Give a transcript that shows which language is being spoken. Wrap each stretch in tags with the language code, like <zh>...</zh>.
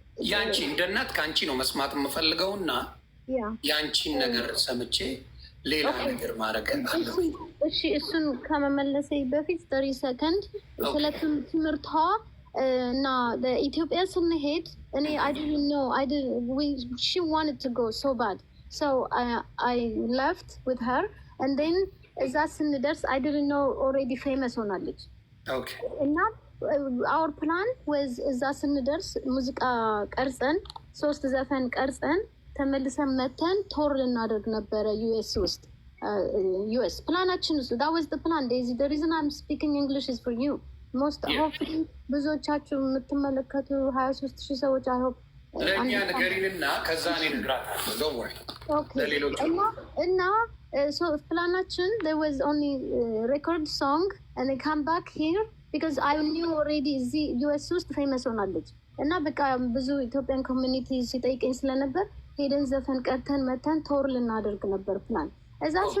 <am>ያንቺ እንደ እናት ከአንቺ ነው መስማት የምፈልገውና ያንቺን ነገር ሰምቼ ሌላ ነገር ማድረግ አለ። እሺ እሱን ከመመለሴ በፊት 30 ሰከንድ ስለ ትምህርቷ እና ኢትዮጵያ ስንሄድ እኔ</am> <en>I didn't know she wanted to go so bad so I left with her</en> <am>and then እዛ ስንደርስ</am> <en>I didn't know already</en> <am>famous ሆናለች እና</am> <en>our plan was</en> <am>እዛ ስንደርስ ሙዚቃ ቀርጸን 3 ዘፈን ቀርጸን ተመልሰን መተን ቶር ልናደርግ ነበረ ዩኤስ ውስጥ ዩኤስ ፕላናችን እሱ</am> <en>that was the plan Daisy the reason I'm speaking English is for you most hopefully</en> <am>ብዙዎቻችሁ የምትመለከቱ 23,000 ሰዎች</am> <en>I hope</en> <am>ለእኛ ንገሪንና ከዛ እኔ እነግራታለሁ</am> <en>don't worry</en> <am>ለሌሎች እና so planaችን</am> <en>there was only record song and they come back here because I knew already</en> <am>እዚህ ዩኤስ ውስጥ ፌመስ ሆናለች እና በቃ ብዙ ኢትዮጵያን ኮሚኒቲ ሲጠይቀኝ ስለነበር ሄደን ዘፈን ቀርተን መተን ቶር ልናደርግ ነበር ፕላን እዛ</am>